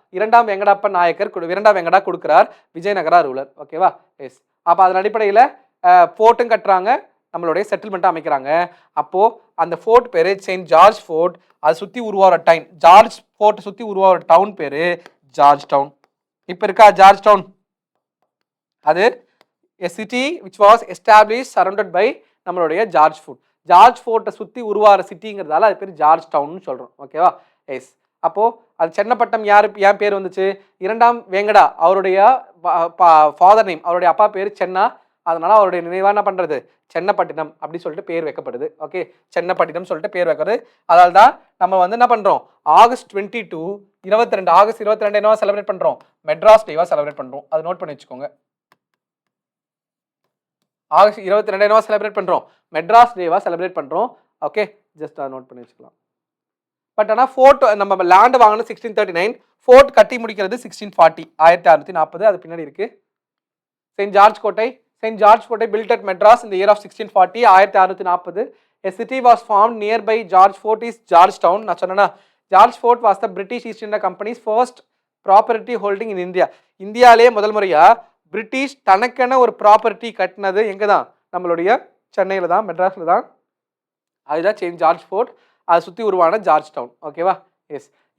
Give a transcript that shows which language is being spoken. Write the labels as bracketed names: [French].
[Tamil] இரண்டாம் வெங்கடா கொடுக்குறார், விஜயநகரா ரூலர். ஓகேவா? எஸ். அப்போ அதன் அடிப்படையில் ஃபோர்ட்டும் கட்டுறாங்க, நம்மளுடைய செட்டில்மெண்ட்டாக அமைக்கிறாங்க. அப்போது அந்த ஃபோர்ட் பேர் செயின்ட் ஜார்ஜ் ஃபோர்ட். அதை சுற்றி உருவாகிற ஜார்ஜ் ஃபோர்ட் சுற்றி உருவாகிற டவுன் பேர் ஜார்ஜ் டவுன். இப்போ இருக்கா ஜார்ஜ் டவுன்? [English] அது a city which was established surrounded by நம்மளுடைய George Fort. [Tamil] ஜார்ஜ் ஃபோர்ட்டை சுற்றி உருவாகிற சிட்டிங்கிறதால அது பேர் ஜார்ஜ் டவுன்னு சொல்கிறோம். ஓகேவா? எஸ். அப்போது அது சென்னப்பட்டம் ஏன் பேர் வந்துச்சு? இரண்டாம் வேங்கடா அவருடைய ஃபாதர் நேம், அவருடைய அப்பா பேர் சென்னா. அதனால அவருடைய நினைவாக என்ன பண்ணுறது? சென்னப்பட்டினம் அப்படி சொல்லிட்டு பேர் வைக்கப்படுது. ஓகே, சென்னப்பட்டினம் சொல்லிட்டு பேர் வைக்கிறது. அதனால தான் நம்ம வந்து என்ன பண்ணுறோம்? ஆகஸ்ட் 22 என்னவா செலிப்ரேட் பண்ணுறோம்? மெட்ராஸ் டேவா செலிப்ரேட் பண்ணுறோம். அது நோட் பண்ணி வச்சுக்கோங்க. ஆகஸ்ட் 22 என்னவா செலிப்ரேட் பண்ணுறோம்? மெட்ராஸ் டேவா செலிப்ரேட் பண்ணுறோம். ஓகே, ஜஸ்ட் அதை நோட் பண்ணி வச்சுக்கலாம். பட் ஆனால் ஃபோர்ட் நம்ம லேண்டு வாங்கினது 1639, ஃபோர்ட் கட்டி முடிக்கிறது 1640, 1640. அது பின்னாடி இருக்குது. [English] Saint George கோட்டை built at Madras in the year of 1640, 1640. A city was formed nearby George Fort is Georgetown. நான் சொன்னேன்னா George Fort was the British East India company's first property holding in India. [Tamil] இந்தியாவிலேயே முதல் முறையாக British தனக்கென ஒரு property கட்டினது எங்கே தான்? நம்மளுடைய சென்னையில் தான், மெட்ராஸில் தான். அதுதான் செயின்ட் ஜார்ஜ் ஃபோர்ட். அதை சுற்றி உருவான ஜார்ஜ் டவுன். ஓகேவா? எஸ்.